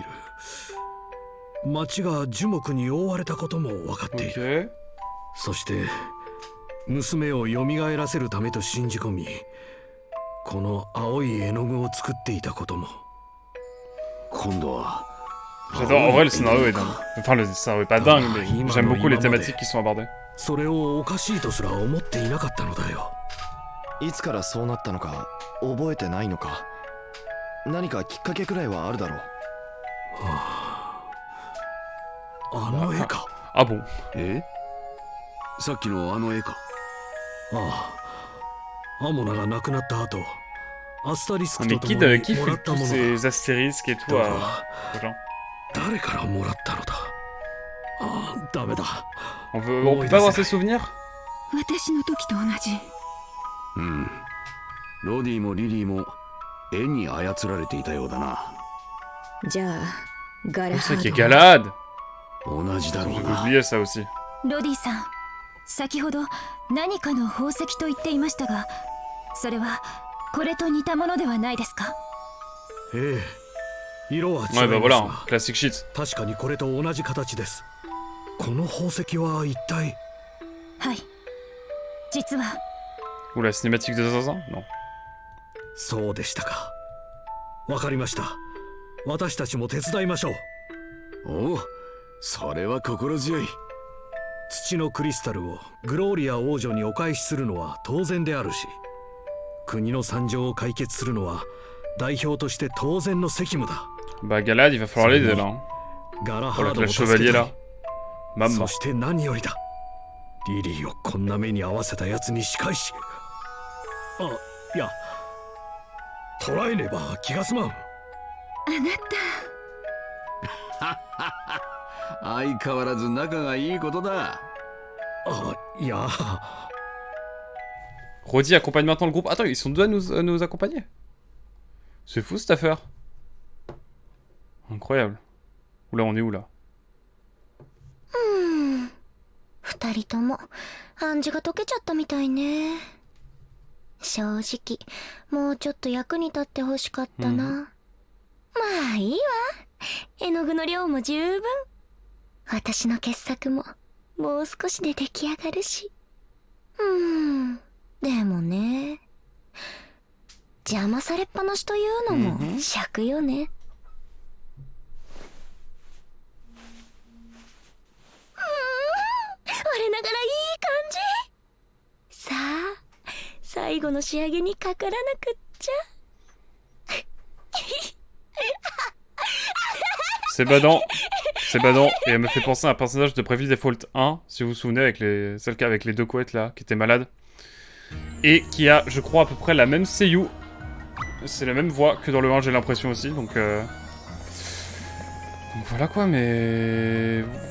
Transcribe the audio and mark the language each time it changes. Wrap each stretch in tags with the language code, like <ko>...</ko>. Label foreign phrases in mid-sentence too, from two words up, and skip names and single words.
<ja>町が樹木に覆われたことも分かっている。そして娘を蘇らせるためと信じ込み、この青い絵の具を作っていたことも。今度は</ja> <fr>J'adore, en vrai le scénario est dingue. Enfin le scénario est pas dingue, mais j'aime beaucoup les thématiques qui sont abordées.</fr> <ja>それをおかしいとすら思っていなかったのだよ。いつからそうなったのか覚えてないのか。何かきっかけくらいはあるだろう。あの絵か。</ja> <fr>Ah bon?</fr> <ja>さっきのあの絵か。ああ、アモナが亡くなった後、アスタリスク</ja> <fr>Mais</fr> <ja>と</ja> <fr>qui,</fr> <ja>共に</ja> <fr>qui</fr> <ja>もら</ja> <fr>fait</fr> <ja>った</ja> <fr>tous</fr> <ja>ものだ。</ja> <fr>ces astérisques et tout aux gens?</fr> <ja>誰からもらったのだ。ああ、ダメだ。</ja> <fr>On peut pas avoir ses souvenirs?</fr> <ja>私の時と同じ。うん。ロディもリリーも絵に操られていたようだな。じゃあ、ガラハ</ja> <fr>C'est qui est</fr> <ja>ード。 Galahad! 同じだろう</ja> <fr>J'ai</fr> <ja>な。</ja> <fr>oublié ça aussi.</fr> <ja>ロディさん、先ほど何かの宝石と言っていましたが、それはこれと似たものではないですか？ええ、色は違います</ja> <fr>Ouais</fr> <ja>が、</ja> <fr>bah voilà,</fr> <en>classic shit.</en> <ja>確かにこれと同じ形です。この宝石は一体。はい。実は。</ja> <fr>Ou la cinématique de Zaza? Non.</fr> <ja>そうでしたか。わかりました。私たちも手伝いましょう。おお、それは心強い。土のクリスタルをグローリア王女にお返しするのは当然であるし、国の惨状を解決するのは代表として当然の責務だ。</ja> <fr>Bah Galahad, il va falloir l'aider là. Hein.</fr> <ja>ガラハ</ja> <fr>Pour</fr> <ja>ード</ja> <fr>le</fr> <ja>を助</ja> <fr>chevalier</fr> <ja>けた</ja> <fr>là.</fr> <ja>い。</ja> <fr>Maman.</fr> <ja>そして何よりだ。リリーをこんな目に遭わせたやつに仕返し。いや、捕らえねば気が済まん。あな相変わらず仲がいいことだ。いや。</ja> <fr>Roddy accompagne maintenant le groupe. Attends, ils sont deux à nous accompagner. C'est fou cette affaire. Incroyable. Oula, on est où là?</fr> <ja>二人とも暗示が解けちゃったみたいね。正直もうちょっと役に立ってほしかったな。まあいいわ。絵の具の量も十分。私の傑作ももう少しで出来上がるし。でもね、邪魔されっぱなしというのも尺よね。我ながらいい感じ。さあ、最後の仕上げにかからなくっちゃ。</ja> <fr>C'est badant. C'est badant. Et elle me fait penser à un personnage de Bravely Default 1, si vous vous souvenez, avec celle avec les deux couettes là, qui était malade. Et qui a, je crois, à peu près la même seiyuu. C'est la même voix que dans le 1, j'ai l'impression aussi, donc voilà quoi, mais...</fr>